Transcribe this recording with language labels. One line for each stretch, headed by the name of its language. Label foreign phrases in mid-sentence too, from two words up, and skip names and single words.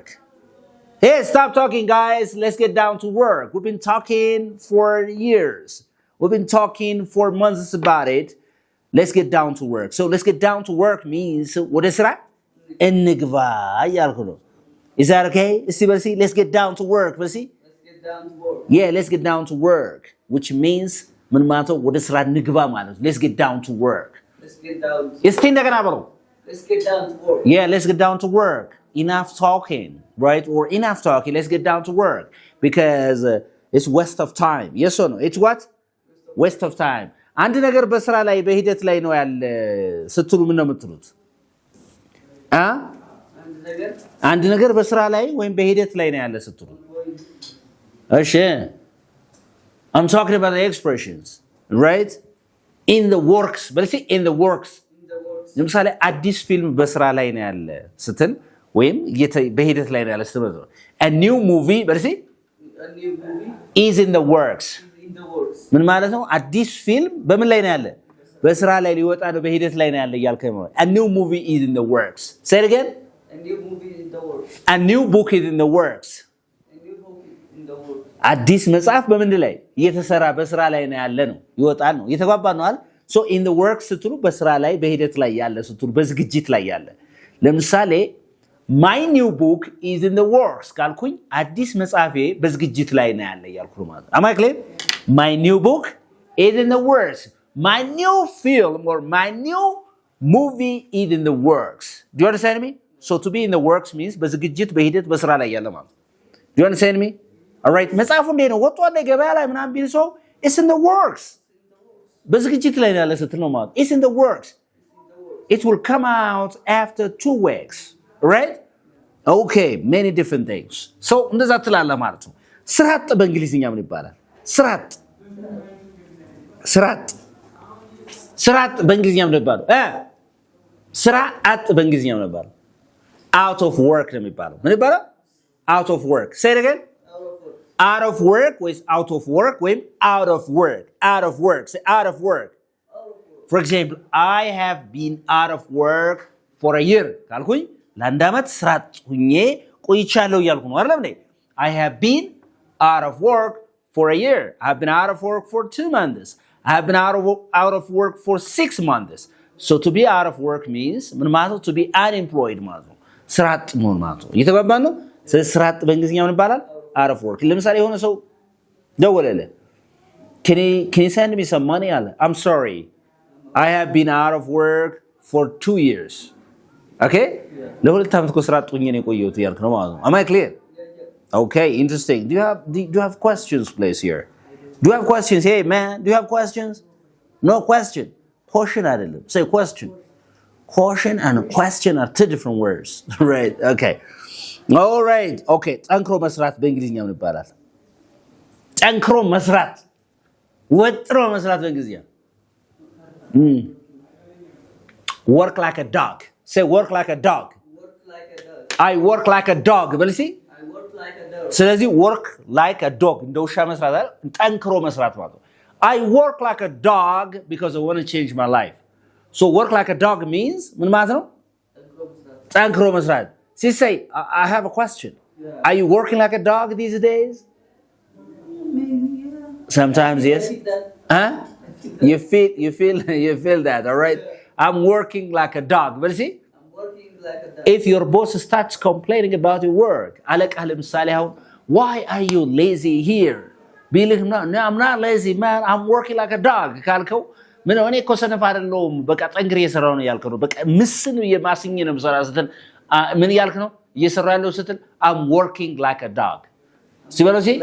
English: Hey, stop talking guys, let's get down to work. We've been talking for years. We've been talking for months about it. Let's get down to work. So let's get down to work means
Amharic: ወደ ስራ እንግባ እያልኩ ነው።
English: Is that okay? Let's get down to work. Let's get down to work. Yeah, let's get down to work, which means
Amharic: ምን ማለት ነው? ወደ ስራ እንግባ ማለት ነው።
English: Let's get down to work. Let's get down to
Amharic: እስቲ እንደገና በሉ።
English: Let's get down to work. Yeah, let's get down to work. Enough talking, right? Or enough talking. Let's get down to work because it's waste of time. Yes or no? It's what? Waste of time.
Amharic: አንድ ነገር በስራ ላይ በሂደት ላይ ነው ያለ ስትሉ ምን ነው የምትሉት? አንድ ነገር በስራ ላይ ወይም በሂደት ላይ ነው ያለ ስትሉ እሺ
English: I'm talking about the expressions, right? In the works. But let's say in the works.
Amharic: ለምሳሌ አዲስ ፊልም በስራ ላይ ነው ያለ ስትል ወይም በሂደት ላይ ነው ያለ ስትል
English: a new movie, but let's say a new movie is in the works.
Amharic: ምን ማለት ነው? አዲስ ፊልም በምን ላይ ነው ያለ? በስራ ላይ ሊወጣ ነው በሂደት ላይ ነው ያለ እያልከኝ ነው።
English: A new movie is in the works. Say it again. A new movie is in the works. A new book is in the works. A new book is in the works.
Amharic: አዲስ መጽሐፍ በምን ላይ እየተሰራ በስራ ላይ ነው ያለ ነው ይወጣል ነው እየተጓባ ነው አይደል?
English: So in the works
Amharic: ስትሉ በስራ ላይ በሂደት ላይ ያለ ስትሉ በዝግጅት ላይ ያለ ለምሳሌ
English: my new book is in the works
Amharic: ካልኩኝ አዲስ መጽሐፌ በዝግጅት ላይ ነው ያለ እያልኩ ማለት ነው።
English: Am I clear? My new book is in the works. My new film or my new movie is in the works. Do you understand me? So to be in the works means
Amharic: በዝግጅት በሂደት በስራ ላይ ያለ ማለት።
English: Do you understand me? All right.
Amharic: መጽሐፉ እንዴት ነው ወጥቷል ገበያ ላይ ምናምን ቢል ሰው
English: it's in the works.
Amharic: በዝግጅት ላይ ያለ ስትል ነው ማለት።
English: It's in the works. It will come out after 2 weeks. Right? Okay, many different things.
Amharic: So እንደዛ ትላለህ ማለት ነው። ስራጥ በእንግሊዝኛ ምን ይባላል? ስራጥ በእንግሊዝኛ ምን ይባላል? ስራጥ በእንግሊዝኛ ምን ይባላል?
English: Out of work
Amharic: ነው የሚባለው። ምን ይባላል?
English: Out of work. Say it again. Out of work with out of work ወይም out of work. Out of work. Say out of work. For example, I have been out of work for a year.
Amharic: ካልኩኝ ለአንድ ዓመት ስራጥ ሁኜ ቆይቻለሁ እያልኩ ነው አይደል እንዴ?
English: I have been out of work for a year. I have been out of work for 2 months. I have been out of work for 6 months. So to be out of work means ምን ማለት ነው? To be unemployed
Amharic: ማለት ነው። ስራጥ መሆን ማለት ነው። እየተባባን ነው። ስለዚህ ስራጥ በእንግሊዝኛ ምን ይባላል?
English: Out of work.
Amharic: ለምሳሌ የሆነ ሰው ደወለልህ
English: Can you send me some money? I'm sorry. I have been out of work for 2 years.
Amharic: Okay? ለሁለት ዓመት እኮ ስራጥ ሆኜ ነው የቆየሁት እያልክ ነው ማለት ነው።
English: Am I clear? Okay, interesting. Do you have questions, please, here? Do you have questions? Hey, man, do you have questions? No question. Question አይደለም. Say question. Caution and question are 2 different words. Right? Okay. All right. Okay.
Amharic: ጠንክሮ መስራት በእንግሊዝኛ ምን ይባላል? ጠንክሮ መስራት ወጥሮ መስራት በእንግሊዝኛ
English: Work like a dog. Say work like a dog. Work like a dog. I work like a dog.
Amharic: በል እስኪ
English: I work like a dog. ስለዚህ work like a dog
Amharic: እንደ ውሻ መስራት አይደል? ጠንክሮ መስራት ማለት ነው።
English: I work like a dog because I want to change my life. So work like a dog means
Amharic: ምን ማለት ነው? ጠንክሮ መስራት.
English: See, say I have a question. Yeah. Are you working like a dog these days? Maybe, yeah. Sometimes yes. Huh? You feel that, all right? Yeah. I'm working like a dog. But see? I'm working like a dog. If your boss starts complaining about your work,
Amharic: አለቃህ ለምሳሌ አሁን
English: why are you lazy here? ቢልህ no, I'm not lazy, man. I'm working like a dog.
Amharic: ካልከው ምን እኔ እኮ ሰነፍ አይደለሁም በቃ ጠንክሬ እየሰራሁ ነው ያልከው ነው። በቃ ምስን የማስኝ ነው የምሰራ ስትል ምን ያልክ ነው? እየሰራሁ ያለው ስትል
English: I'm working like a dog.
Amharic: ሲበለው ሲ